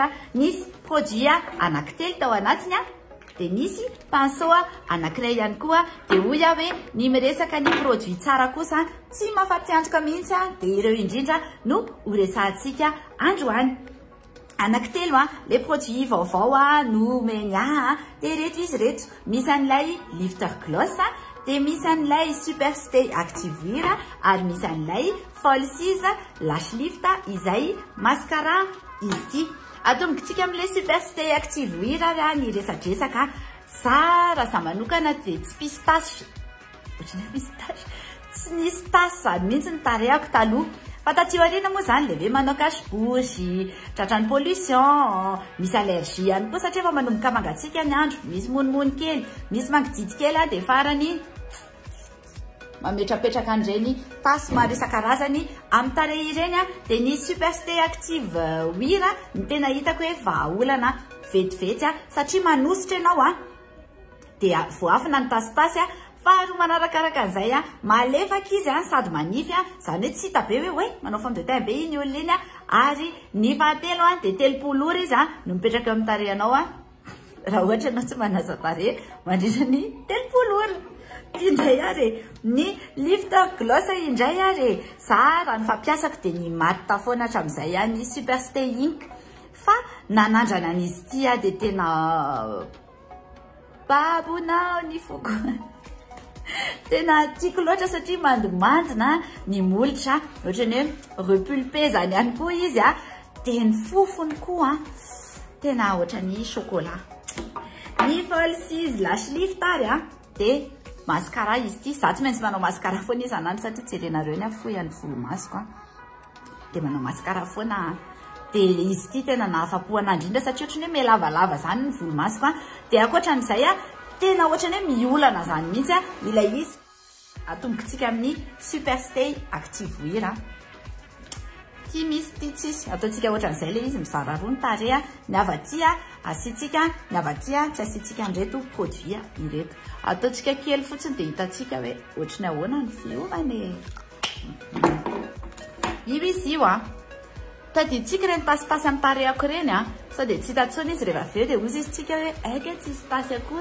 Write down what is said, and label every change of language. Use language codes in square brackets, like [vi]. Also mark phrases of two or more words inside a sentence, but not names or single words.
[mg] Nisy produit anankitelo tao anatiny dia nisy pinceau anankiray ihany koa dia hoy hoe ny miresaka ny produit tsara kosa tsy mafapiantoka mihitsy dia ireo indrindra no horesantsika androany. Anankitelo [fr] les produits [mg] vaovao no meny dia reto izy reto: misy an'ilay lifter gloss, dia misy an'ilay super stay active wear, ary misy an'ilay falsies lash lift izay mascara izy ity. Atombontsika amin'ilay super stay active wear ny resadresaka tsara sa manokana dia tsy pistache. Tsy nisy tasy zany mihitsy ny tarehako taloha. Fa taty aoriana moa zany leve manao cache-bouche, tratran'ny pollution, misy allergie ihany koa satria efa manomboka mangatsiaka ny andro, misy monimony kely, misy mangididy kely dia farany mametrapetraka an'ireny tasy maro isan-karazany amin'ny tarehy ireny dia ny super stay active wear ny tena hitako hoe vahaolana vetivety satria manositra ianao dia voafina ny tasitasy faharoa manarakaraka an'izay malefaka izy sady manify zany hoe tsy hita be hoe manao [fr] fond de teint [mg] be iny olona iny ary ny fahatelo dia 30 ora izy no mipetraka eo amin'ny tarehinao raha ohatra ianao tsy manaza tarehy mandrindra ny 30 ora. Indray ary ny lifter gloss indray ary raha ny fampiasako dia ny matte foana hatramin'izay ny super stay ink fa nanandrana an'izy ity dia tena babona ny foko. Tena tiako loatra satria mandimandina ny molotra ohatrany hoe repulpé zany ihany koa izy dia ny fofony koa tena ohatrany chocolat. Ny falsies lash lift ary dia mascara izy ity. Za tsy maintsy manao mascara foana isanandro satria tsy herenareo ny fohy any volomasoko dia manao mascara foana dia izy ity tena nahafapo anahy indrindra satria ohatrany hoe melavalava zany ny volomasoko dia ankoatran'izay tena ohatrany hoe miolana zany mihitsy ilay izy. Atombontsika amin'ny super stay active wear. Ty misy ty tsisy ataontsika ohatran'izay le izy mizara roa ny tarehy ny avaty asitsika, ny avaty tsy asitsika an'ireto produit ireto. Ataontsika kely fotsiny dia hitantsika hoe ohatrany ahoana ny fiovany. Io izy io tadiditsika ireny tasitasy amin'ny tarehako ireny sao dia tsy hitatsony izy rehefa avy eo dia ozy izy tsika hoe aika tsy hisy tasy akory.